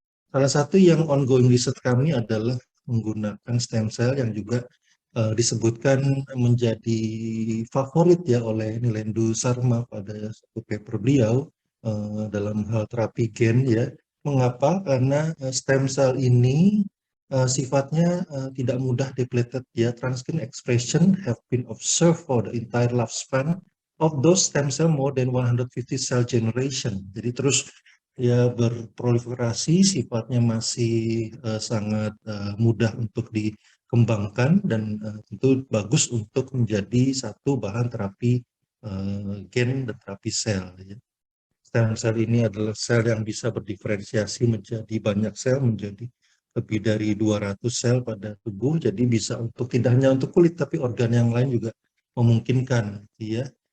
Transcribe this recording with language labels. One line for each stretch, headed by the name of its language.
Indonesian: Salah satu yang ongoing research kami adalah menggunakan stem cell yang juga disebutkan menjadi favorit ya oleh Nilendu Sarma pada satu paper beliau dalam hal terapi gen ya. Mengapa? Karena stem cell ini sifatnya tidak mudah depleted ya.
English: Transgene expression have been observed for the entire lifespan of those stem cell more than 150 cell generation.
Indonesian: Jadi terus ya berproliferasi, sifatnya masih sangat mudah untuk dikembangkan dan tentu bagus untuk menjadi satu bahan terapi gen dan terapi sel ya. Stem sel ini adalah sel yang bisa berdiferensiasi menjadi banyak sel, menjadi lebih dari 200 sel pada tubuh, jadi bisa untuk tidak hanya untuk kulit tapi organ yang lain juga memungkinkan ya.